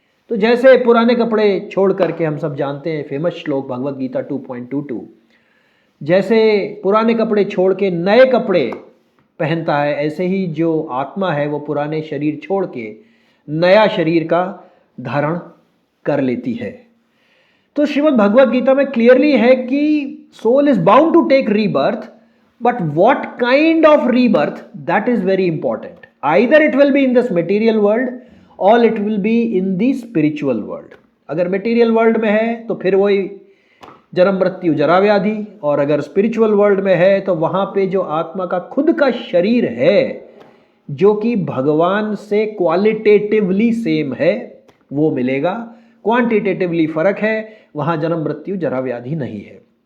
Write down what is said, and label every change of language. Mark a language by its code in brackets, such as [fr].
[hi] तो जैसे पुराने कपड़े छोड़ करके, हम सब जानते हैं फेमस श्लोक भगवद गीता 2.22, जैसे पुराने कपड़े छोड़ के नए कपड़े पहनता है, ऐसे ही जो आत्मा है वो पुराने शरीर छोड़ के नया शरीर का धारण कर लेती है. तो श्रीमद् भगवद गीता में क्लियरली है कि [en] Soul is bound to take rebirth, but what kind of rebirth, that is very important. Either it will be in this material world or it will be in the spiritual world. [hi] अगर material world में है तो फिर वही जन्म मृत्यु जरा व्याधि, और अगर स्पिरिचुअल वर्ल्ड में है तो वहां पे जो आत्मा का खुद का शरीर है जो कि भगवान से क्वालिटेटिवली सेम है वो मिलेगा, क्वांटिटेटिवली फर्क है, वहां जन्म मृत्यु जरा व्याधि नहीं है।